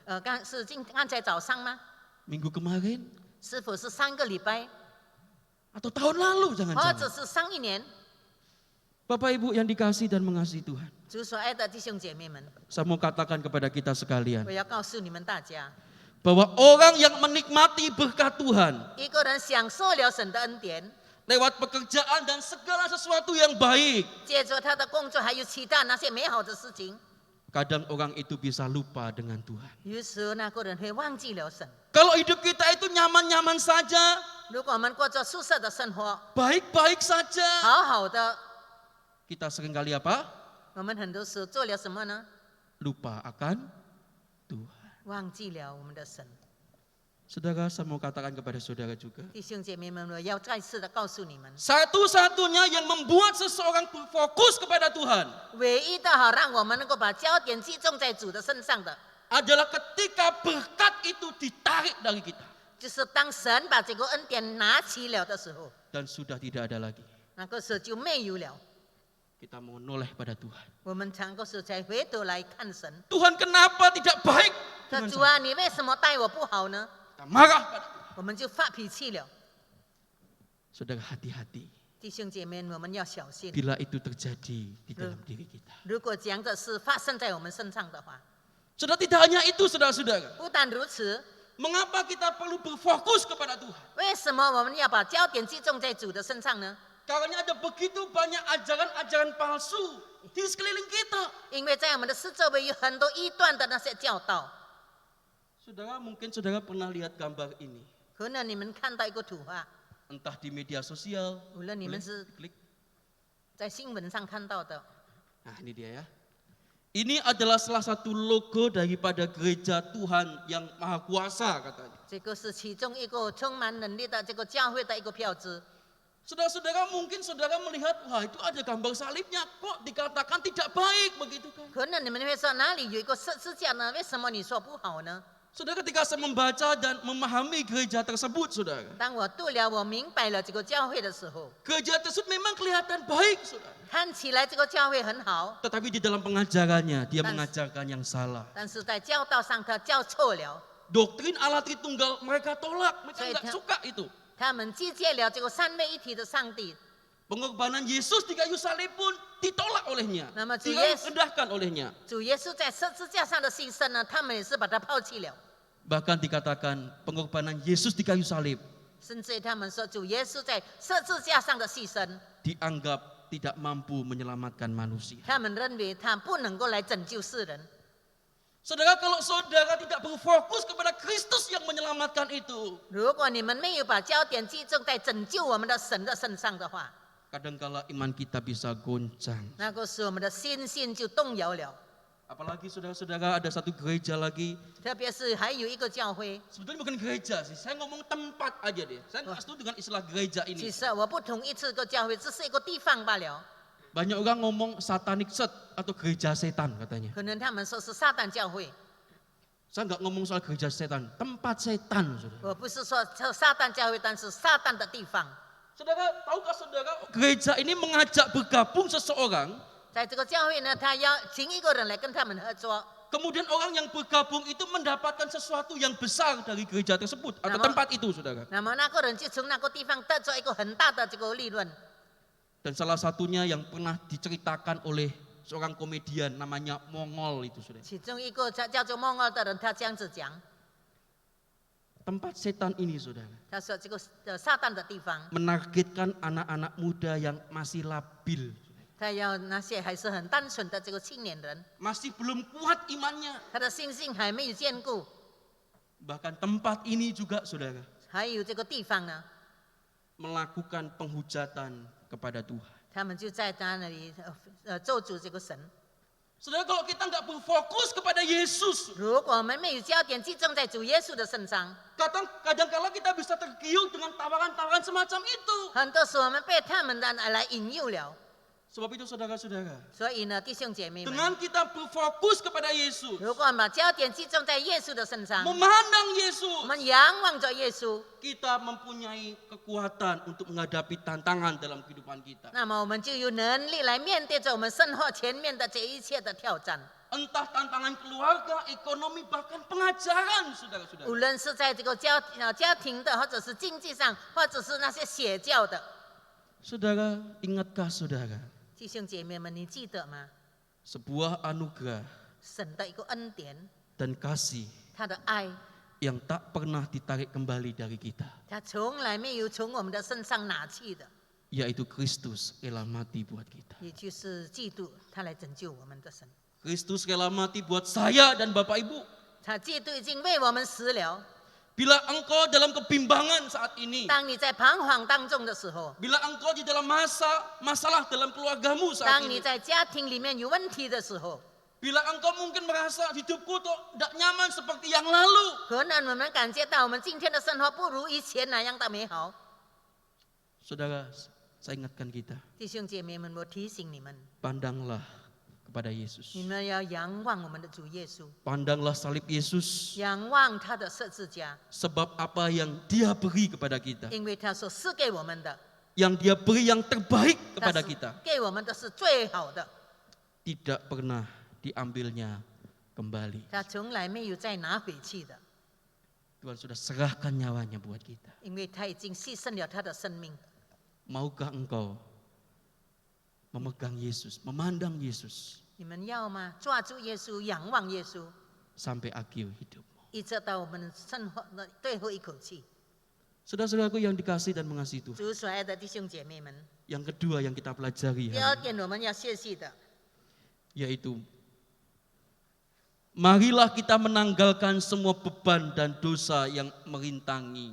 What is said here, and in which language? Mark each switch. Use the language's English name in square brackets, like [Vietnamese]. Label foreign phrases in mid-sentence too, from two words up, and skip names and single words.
[Chinese] 刚才早上吗？ [Indonesian] Minggu kemarin? [Chinese] 是否是上个礼拜， [Indonesian] Atau tahun lalu [Chinese] 或者 [Indonesian] jangan-jangan? [Chinese] 是上一年？ [Indonesian] Bapak Ibu yang dikasihi dan mengasihi Tuhan. [Chinese] 主所爱的弟兄姐妹们， [Indonesian] Saya mau katakan kepada kita sekalian. [Chinese] 我要告诉你们大家， [Indonesian] Bahwa orang yang menikmati berkat Tuhan [Chinese] 一个人享受了神的恩典， [Indonesian] lewat pekerjaan dan segala sesuatu yang baik, [Chinese] 借着他的工作还有其他那些美好的事情， [Indonesian] kadang orang itu bisa lupa dengan Tuhan. [Chinese] 有时候那个人会忘记了神。 [Indonesian] Kalau hidup kita itu nyaman-nyaman saja, [Chinese] 如果我们过着舒适的生活， [Indonesian] baik-baik saja, [Chinese] 好好的， [Indonesian] kita seringkali apa? [Chinese] 我们很多时候做了什么呢？ [Indonesian] Lupa akan Tuhan. [Chinese] 忘记了我们的神。 [Indonesian] Saudara, saya mau katakan kepada saudara juga. [Chinese] 弟兄姐妹们，我要再次的告诉你们， [Indonesian] Satu-satunya yang membuat seseorang berfokus kepada Tuhan [Chinese] 唯一的好让我们能够把焦点集中在主的身上的， [Indonesian] adalah ketika berkat itu ditarik dari kita [Chinese] 就是当神把这个恩典拿起了的时候， [Indonesian] dan sudah tidak ada lagi. [Chinese] 那个时候就没有了。 [Indonesian] Kita menoleh pada Tuhan. [Chinese] 我们常个时候才回头来看神， [Indonesian] Tuhan kenapa tidak baik [Chinese] 说 [Indonesian] dengan [Chinese] 主 [Indonesian] saya? [Chinese] 啊，你为什么待我不好呢？ [Indonesian] kita marah pada Tuhan. [Chinese] 我们就发脾气了。 [Indonesian] Saudara hati-hati [Chinese] 弟兄姐妹，我们要小心。 [Indonesian] bila itu terjadi di dalam diri kita. [Chinese] 如果这样的事发生在我们身上的话， [Indonesian] Saudara tidak hanya itu saudara-saudara. [Chinese] 不但如此， [Indonesian] Mengapa kita perlu berfokus kepada Tuhan? [Chinese] 为什么我们要把焦点集中在主的身上呢？ [Indonesian] Karena ada begitu banyak ajaran-ajaran palsu di sekeliling kita. [Chinese] 因为在我们的四周围有很多异端的那些教导。 [Indonesian] Saudara, mungkin saudara pernah lihat gambar ini. [Chinese] 可能你们看到一个图画， [Indonesian] Entah di media sosial, [Chinese] 无论你们是 [Indonesian] klik. [Chinese] 在新闻上看到的， [Indonesian] Nah ini dia ya. Ini adalah salah satu logo daripada gereja Tuhan yang maha kuasa katanya. [Chinese] 这个是其中一个充满能力的这个教会的一个标志。 [Indonesian] Saudara-saudara mungkin saudara melihat, wah itu ada gambar salibnya, kok dikatakan tidak baik begitu kan. [Chinese] 可能你们会说哪里有一个十字架呢？为什么你说不好呢？ [Indonesian] Saudara ketika saya membaca dan memahami gereja tersebut saudara. [Chinese] 当我读了，我明白了这个教会的时候， [Indonesian] Gereja tersebut memang kelihatan baik saudara. [Chinese] 看起来这个教会很好， [Indonesian] Tetapi di dalam pengajarannya dia mengajarkan yang salah. [Chinese] 但是在教导上他教错了， [Indonesian] Doktrin Allah Tritunggal mereka tolak, mereka Saya- nggak suka itu. [Chinese] 他们拒绝了这个三位一体的上帝。 [Indonesian] Pengorbanan Yesus di kayu salib pun ditolak olehnya, Nama Tuhan Yesus- direndahkan olehnya. [Chinese] 主耶稣在十字架上的牺牲呢，他们也是把他抛弃了， [Indonesian] Bahkan dikatakan pengorbanan Yesus di kayu salib [Chinese] 甚至他们说主耶稣在十字架上的牺牲， [Indonesian] dianggap tidak mampu menyelamatkan manusia. [Chinese] 他们认为他不能够来拯救世人。 [Indonesian] Saudara, kalau saudara tidak berfokus kepada Kristus yang menyelamatkan itu, [Chinese] 如果你们没有把焦点集中在拯救我们的神的身上的话， [Indonesian] kadangkala iman kita bisa goncang. [Chinese] 那个时候我们的信心就动摇了。 [Indonesian] Apalagi saudara-saudara ada satu gereja lagi. 特别是还有一个教会， Sebetulnya bukan gereja sih, saya ngomong tempat aja deh. Saya nggak setuju dengan istilah gereja [Chinese] 其 [Indonesian] ini. [Chinese] 实我不同意这个教会，只是一个地方罢了。 [Indonesian] Banyak orang ngomong [English] satanic church [Indonesian] atau gereja setan katanya. [Chinese] 可能他们说是撒旦教会， [Indonesian] Saya nggak ngomong soal gereja setan, tempat setan. Saudara. [Chinese] 我不是说撒旦教会，但是撒旦的地方。 [Indonesian] Saudara, tahukah saudara gereja ini mengajak bergabung seseorang, [Chinese] 在这个教会呢，他邀请一个人来跟他们合作， [Indonesian] kemudian orang yang bergabung itu mendapatkan sesuatu yang besar dari gereja tersebut atau Nama- tempat itu, saudara. [Chinese] 那么那个人就从那个地方得着一个很大的这个利润。 [Indonesian] Dan salah satunya yang pernah diceritakan oleh seorang komedian namanya Mongol itu, saudara. [Chinese] 其中一个叫做孟二的人，他这样子讲， [Indonesian] Tempat setan ini, saudara, [Chinese] 他说这个撒旦的地方， [Indonesian] menargetkan anak-anak muda yang masih labil, [Chinese] 他要那些还是很单纯的这个青年人， [Indonesian] masih belum kuat imannya. [Chinese] 他的信心还没有坚固。 [Indonesian] Bahkan tempat ini juga, saudara, [Chinese] 还有这个地方呢， [Indonesian] melakukan penghujatan kepada Tuhan. [Chinese] 他们就在那里咒诅这个神。 [Indonesian] Saudara, kalau kita nggak berfokus kepada Yesus, [Chinese] 如果我们没有焦点集中在主耶稣的身上， [Indonesian] kadang-kala kita bisa tergiur dengan tawaran-tawaran semacam itu. [Chinese] 很多时候我们被他们的来引诱了。 [Indonesian] Sebab itu saudara-saudara, [Chinese] 所以呢，弟兄姐妹们， [Indonesian] dengan kita berfokus kepada Yesus, [Chinese] 如果我们把焦点集中在耶稣的身上， [Indonesian] memandang [Chinese] 我 [Indonesian] Yesus, [Chinese] 们仰望着耶稣， [Indonesian] kita mempunyai kekuatan untuk menghadapi tantangan dalam kehidupan kita. [Chinese] 那么我们就有能力来面对着我们生活前面的这一切的挑战。 [Indonesian] Entah tantangan keluarga, ekonomi, bahkan pengajaran, saudara-saudara. [Chinese] 无论是在这个家庭的，或者是经济上，或者是那些邪教的， [Indonesian] Saudara, ingatkah saudara, [Chinese] 弟兄姐妹们，你记得吗？ [Indonesian] sebuah anugerah [Chinese] 神的一个恩典， [Indonesian] dan kasih [Chinese] 他的爱， [Indonesian] yang tak pernah ditarik kembali dari kita, [Chinese] 他从来没有从我们的身上拿去的， [Indonesian] yaitu Kristus rela mati buat kita. [Chinese] 也就是基督，他来拯救我们的神。 [Indonesian] Kristus rela mati buat saya dan Bapak Ibu. [Chinese] 他基督已经为我们死了。 [Indonesian] Bila engkau dalam kebimbangan saat ini, [Chinese] 当你在彷徨当中的时候， [Indonesian] bila engkau di dalam masalah dalam keluargamu saat [Chinese] 当 [Indonesian] ini, [Chinese] 你在家庭里面有问题的时候， [Indonesian] bila engkau mungkin merasa hidupku tuh tidak nyaman seperti yang lalu, [Chinese] 可能我们感觉到我们今天的生活不如以前那样的美好。 [Indonesian] saudara, saya ingatkan kita, [Chinese] 弟兄姐妹们，我提醒你们， [Indonesian] pandanglah kepada Yesus. [Chinese] 你们要仰望我们的主耶稣， [Indonesian] Pandanglah salib Yesus, [Chinese] 仰望他的十字架， [Indonesian] sebab apa yang Dia beri kepada kita, [Chinese] 因为他所赐给我们的， [Indonesian] yang Dia beri yang terbaik [Chinese] 他 [Indonesian] kepada [Chinese] 是 [Indonesian] kita, [Chinese] 给我们的是最好的， [Indonesian] tidak pernah diambilnya kembali. [Chinese] 他从来没有再拿回去的。 [Indonesian] Tuhan sudah serahkan nyawanya buat kita. [Chinese] 因为他已经牺牲了他的生命。 [Indonesian] Maukah engkau memegang Yesus, memandang Yesus [Chinese] 你们要吗？抓住耶稣，仰望耶稣， [Indonesian] sampai akhir hidupmu? [Chinese] 一直到我们生活的最后一口气。 [Indonesian] Saudara-saudaraku yang dikasihi dan mengasihi Tuhan. [Chinese] 主所爱的弟兄姐妹们， [Indonesian] Yang kedua yang kita pelajari [Chinese] 第二 [Indonesian] hari [Chinese] 点我们要学习的， [Indonesian] ini, yaitu marilah kita menanggalkan semua beban dan dosa yang merintangi